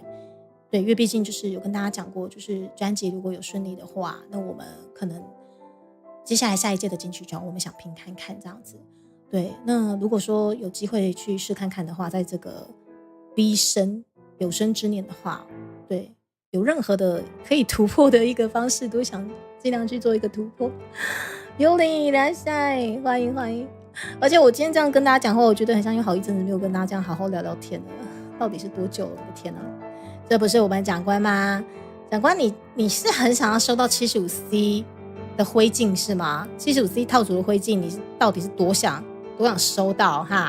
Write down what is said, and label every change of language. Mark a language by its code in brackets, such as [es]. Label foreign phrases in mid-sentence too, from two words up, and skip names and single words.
[zh] 对，因为毕竟就是有跟大家讲过，就是专辑如果有顺利的话，那我们可能接下来下一届的金曲奖我们想拼看看这样子。对，那如果说有机会去试看看的话，在这个逼生有生之年的话，对，有任何的可以突破的一个方式，都想尽量去做一个突破。幽灵いらっしゃい，欢迎。而且我今天这样跟大家讲话，我觉得很像有好一阵子没有跟大家这样好好聊聊天了，到底是多久了？我的天啊！这不是我们长官吗？长官你是很想要收到 75C 的灰烬是吗？ 75C 套组的灰烬你到底是多想收到哈？